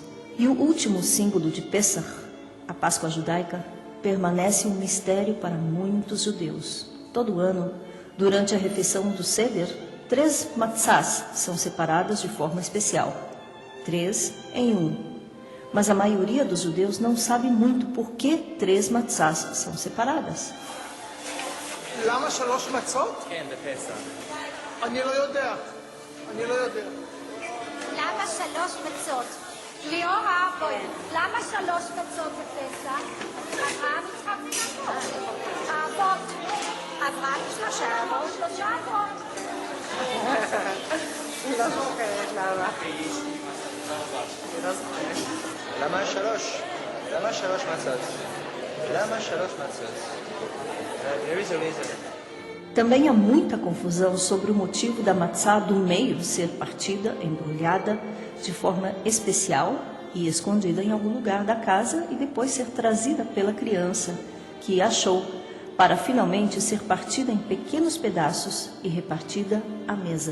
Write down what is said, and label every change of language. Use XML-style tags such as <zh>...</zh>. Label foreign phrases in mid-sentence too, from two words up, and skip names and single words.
<pt>E o último símbolo de Pessach, a Páscoa judaica, permanece um mistério para muitos judeus. Todo ano, durante a refeição do Seder, 3 matzás são separadas de forma especial, 3 em 1. Mas a maioria dos judeus não sabe muito por que 3 matzás são separadas.</pt> <he>למה 3 מצות? כן, בפסח. אני לא יודע. למה 3 מצות? ליאורה, בואי, למה 3 מצות בפסח? אברהם, יצחק ויעקב. האבות. אברהם 3 אבות, 3 אבות. היא לא זוכרת למה. למה 3? למה 3 מצות? למה 3 מצות?</he> <en>There is a reason.</en> <pt>Também há muita confusão sobre o motivo da matzá do meio ser partida, embrulhada de forma especial e escondida em algum lugar da casa e depois ser trazida pela criança que achou, para finalmente ser partida em pequenos pedaços e repartida à mesa.</pt>